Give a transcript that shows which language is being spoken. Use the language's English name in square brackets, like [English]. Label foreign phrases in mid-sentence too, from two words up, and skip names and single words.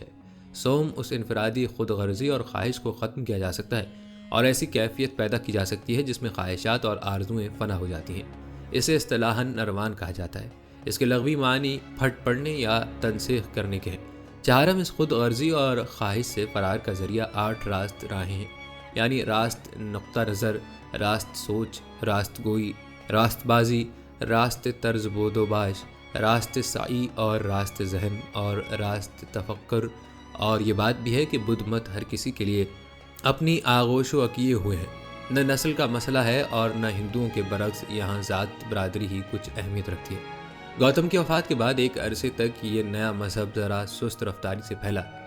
[Urdu] سوم، اس انفرادی خود غرضی اور خواہش کو ختم کیا جا سکتا ہے اور ایسی کیفیت پیدا کی جا سکتی ہے جس میں خواہشات اور آرزوئیں فنا ہو جاتی ہیں۔ اسے اصطلاحاً نروان کہا جاتا ہے۔ اس کے لغوی معنی پھٹ پڑنے یا تنسیخ کرنے کے ہیں۔ چہارم، اس خود غرضی اور خواہش سے فرار کا ذریعہ 8 راست راہیں ہیں، یعنی راست نقطہ نظر، راست سوچ، راست گوئی، راست بازی، راست طرز بود و باش، راست سعی اور راست ذہن اور راست تفکر۔ اور یہ بات بھی ہے کہ بدھ مت ہر کسی کے لیے اپنی آغوش و کیے ہوئے ہیں۔ نہ نسل کا مسئلہ ہے اور نہ ہندوؤں کے برعکس یہاں ذات برادری ہی کچھ اہمیت رکھتی ہے۔ گوتم کی وفات کے بعد ایک عرصے تک یہ نیا مذہب ذرا سست رفتاری سے پھیلا۔